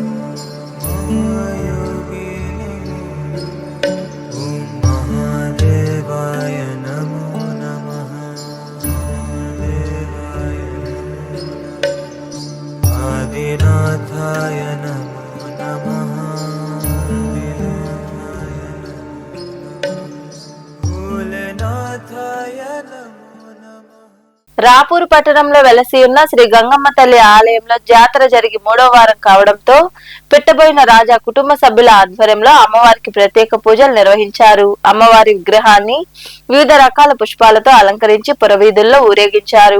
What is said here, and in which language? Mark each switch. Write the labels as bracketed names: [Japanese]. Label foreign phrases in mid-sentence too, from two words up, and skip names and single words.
[Sanskrit] महायोगी नमो नमः ॐ महादेवाय नमो नमः आदिनाथाय नमो नमः भोलेनाथाय नमो नमः। [Telugu] రాపూరు పట్టణంలో వెలసి ఉన్న శ్రీ గంగమ్మ తల్లి ఆలయంలో జాతర జరిగి 3వ వారం కావడంతో పెట్టబోయిన రాజా కుటుంబ సభ్యుల ఆధ్వర్యంలో అమ్మవారికి ప్రత్యేక పూజలు నిర్వహించారు. అమ్మవారి విగ్రహాన్ని వివిధ రకాల పుష్పాలతో అలంకరించి పురవీధుల్లో ఊరేగించారు.